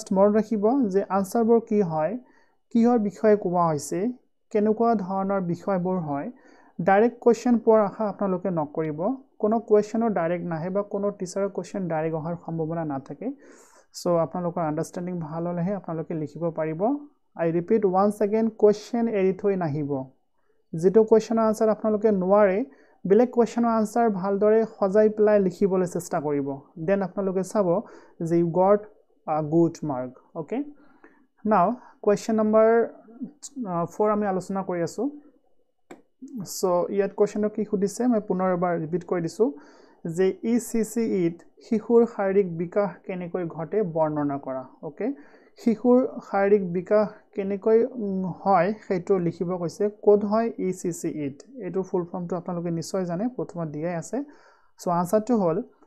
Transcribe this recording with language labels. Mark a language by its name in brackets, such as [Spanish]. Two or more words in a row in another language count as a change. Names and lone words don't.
[Assamese] মনত ৰাখিব যে আনসাৰবোৰ কি হয় কিহৰ বিষয়ে কোৱা হৈছে কেনেকুৱা ধৰণৰ বিষয়বোৰ হয় [English] direct question [Assamese] পোৱাৰ আশা আপোনালোকে নকৰিব কোনো কোৱেশ্চনৰ ডাইৰেক্ট নাহে বা কোনো টিচাৰৰ কোৱেশ্চন ডাইৰেক্ট অহাৰ সম্ভাৱনা নাথাকে সো আপোনালোকৰ আন্ডাৰষ্টেণ্ডিং ভাল হলেহে আপোনালোকে লিখিব পাৰিব [English] I repeat once again [Assamese] কোৱেশ্চন এৰি থৈ নাহিব যেটো কোৱেশ্চনৰ আনসাৰ আপোনালোকে নোৱাৰে বেলেগ কোৱেশ্চনৰ আনসাৰ ভালদৰে সজাই পেলাই লিখিবলৈ চেষ্টা কৰিব দেন আপোনালোকে চাব যে [English] you got a good mark okay now question number 4 [Assamese] আমি আলোচনা কৰি আছো সো ইয়াত কোৱেশ্চনটো কি সুধিছে মই পুনৰ এবাৰ ৰিপিট কৰি দিছো যে ECCEত শিশুৰ শাৰীৰিক বিকাশ কেনেকৈ ঘটে বৰ্ণনা কৰা ওকে শিশুৰ শাৰীৰিক বিকাশ কেনেকৈ হয় সেইটো লিখিব কৈছে কোড হয় ECCEত এটো [English] full form [Assamese] আপোনালোকে নিশ্চয় জানে প্ৰথমত দিয়াই আছে সো আনসাৰটো হ'ল